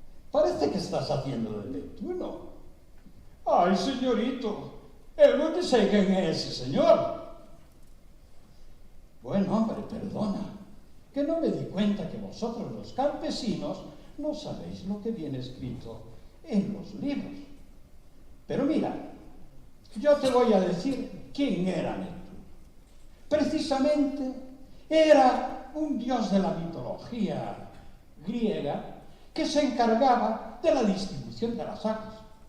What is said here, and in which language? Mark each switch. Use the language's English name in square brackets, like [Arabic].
[Spanish] Parece que estás haciendo de Neptuno." [Galician] "Ai, señorito, eu non sei quen é ese señor." [Spanish] "Bueno, hombre, perdona, que no me di cuenta que vosotros los campesinos no sabéis lo que viene escrito en los libros. Pero mira, yo te voy a decir quién era Neptuno. Precisamente era un dios de la mitología griega que se encargaba de la distribución de las aguas.